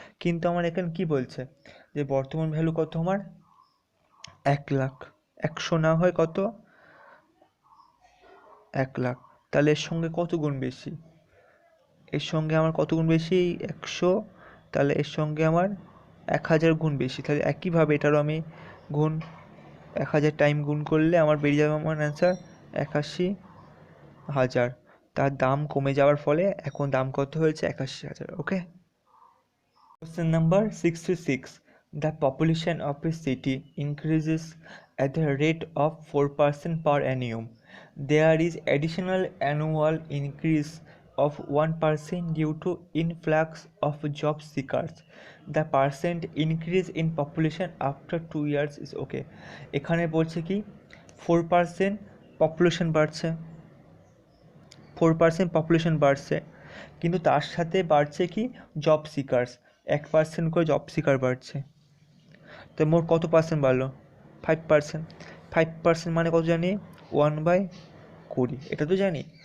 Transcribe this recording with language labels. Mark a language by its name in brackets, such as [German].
[Bangla] কিন্তু আমার এখানে কি বলছে যে বর্তমান ভ্যালু কত আমার 1 লাখ, 100 না হয় কত 1 লাখ, তাহলে এর সঙ্গে কত গুণ বেশি, এর সঙ্গে আমার কত গুণ বেশি 100, তাহলে এর সঙ্গে আমার 1000 গুণ বেশি। তাহলে একইভাবে এটারও আমি গুণ 1000 টাইম গুণ করলে আমার বেরিয়ে যাবে আমার অ্যান্সার 81,000। তার দাম কমে যাওয়ার ফলে এখন দাম কত হয়েছে 81,000, ওকে। [English] Question number 66. The population of a city increases at the rate of 4% per annum. There is additional annual increase of 1% due to influx of job seekers. The percent increase in population after 2 years is okay. [Bangla] এখানে বলছে কি 4% population বাড়ছে, 4% population বাড়ছে, কিন্তু তার সাথে বাড়ছে কি জব সিকার্স, 1% করে জব সিকার বাড়ছে। তো মোট কত পার্সেন্ট বাড়লো 5%, 5% মানে কত জানি 1/20, এটা তো জানি।